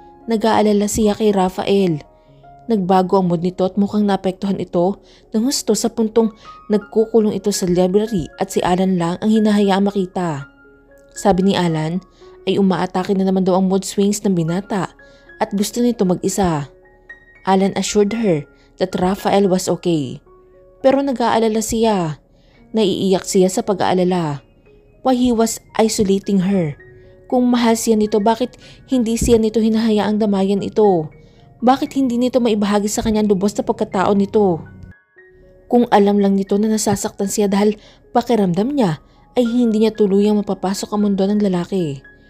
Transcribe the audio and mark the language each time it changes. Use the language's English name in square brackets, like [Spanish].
[Filipino] Nag-aalala siya kay Rafael. Nagbago ang mood nito at mukhang naapektuhan ito ng husto sa puntong nagkukulong ito sa library at si Alan lang ang hinahayaang makita. Sabi ni Alan ay umaatake na naman daw ang mood swings ng binata at gusto nito mag-isa. [English] Alan assured her that Rafael was okay. [Filipino] Pero nag-aalala siya. Naiiyak siya sa pag-aalala. [English] Why he was isolating her. [Filipino] Kung mahal siya nito, bakit hindi siya nito hinahayaang damayan ito? Bakit hindi nito maibahagi sa kanya ang lubos na pagkatao nito? Kung alam lang nito na nasasaktan siya dahil pakiramdam niya ay hindi niya tuluyang mapapasok ang mundo ng lalaki.